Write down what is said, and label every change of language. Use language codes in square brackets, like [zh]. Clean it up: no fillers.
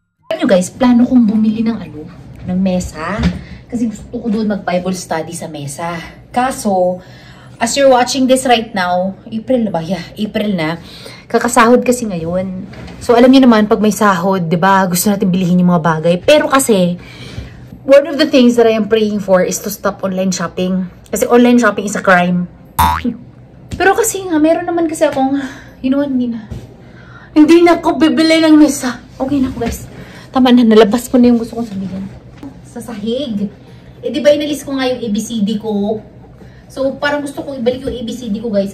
[tl] Alam nyo, guys, plano kong bumili ng ng mesa. Kasi gusto ko doon mag-Bible study sa mesa. [en] Kaso, as you're watching this right now, [tl] April na ba? Yeah, April na. Kakasahod kasi ngayon. So, alam niyo naman, pag may sahod, diba, gusto natin bilihin yung mga bagay. Pero kasi, [en] one of the things that I am praying for is to stop online shopping. [tl] Kasi [en] online shopping is a crime. [tl] Pero kasi nga, meron naman kasi akong, [en] you know what, [tl] hindi na ako bibili ng mesa. Okay na ako, guys. Tama na, nalabas ko na yung gusto kong sabihin. Sa sahig. Eh, di ba inalis ko nga yung ABCD ko? So, parang gusto kong ibalik yung ABCD ko, guys.